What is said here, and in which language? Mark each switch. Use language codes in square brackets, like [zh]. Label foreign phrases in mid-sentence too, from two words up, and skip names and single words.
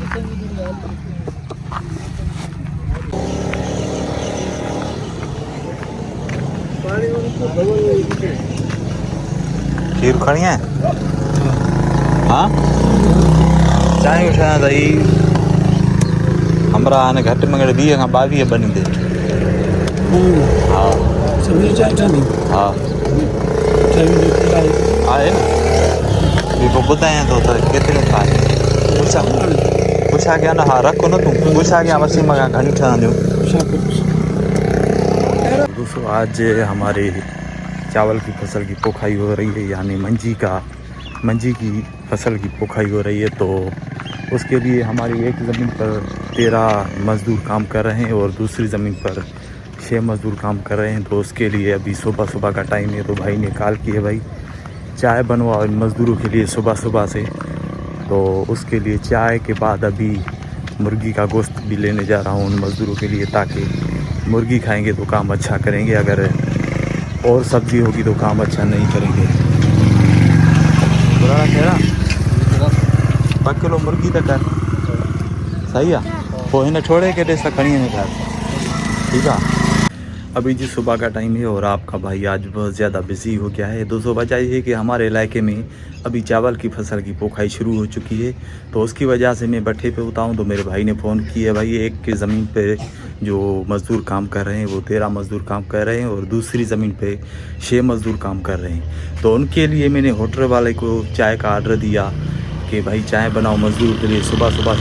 [sd] खीर खणी आहे हा चांहि ठाहियां त ई हमरा हाणे घटि में घटि 20 खां 22 बनींदे हा हा आहे न ॿी पोइ ॿुधायां थो त केतिरियूं खाए पुछा कया न हा रखो न तूं पुछा कया वसीम खां घणी ठहंदियूं [ur] دوستو آج ہمارے چاول کی فصل کی پوکھائی ہو رہی ہے یعنی منجی کی فصل کی پوکھائی ہو رہی ہے تو اس کے لیے ہماری ایک زمین پر 13 مزدور کام کر رہے ہیں اور دوسری زمین پر 6 مزدور کام کر رہے ہیں تو اس کے لیے ابھی صبح کا ٹائم ہے تو بھائی نے کال کی ہے بھائی چائے بنواؤ ان مزدوروں کے لیے صبح سے تو اس کے لیے چائے کے بعد ابھی مرغی کا گوشت بھی لینے جا رہا ہوں ان مزدوروں کے لیے تاکہ مرغی کھائیں گے تو کام اچھا کریں گے اگر اور سبزی ہوگی تو کام اچھا نہیں کریں گے [sd] कहिड़ा 2 किलो मुर्गी त कर सही है पोइ हिन छोड़े के ॾिस खणी वञे घर [ur] ٹھیک ہے ابھی جی صبح کا ٹائم ہے اور آپ کا بھائی آج بہت زیادہ بزی ہو گیا ہے. دوستو وجہ یہ ہے کہ ہمارے علاقے میں ابھی چاول کی فصل کی پوکھائی شروع ہو چکی ہے تو اس کی وجہ سے میں بھٹے پہ ہوتا ہوں تو میرے بھائی نے فون کیا بھائی ایک کی زمین پہ جو مزدور کام کر رہے ہیں وہ 13 مزدور کام کر رہے ہیں اور دوسری زمین پہ 6 مزدور کام کر رہے ہیں تو ان کے لیے میں نے ہوٹل والے کو چائے کا آرڈر دیا کہ بھائی چائے بناؤ مزدور کے لیے صبح سے.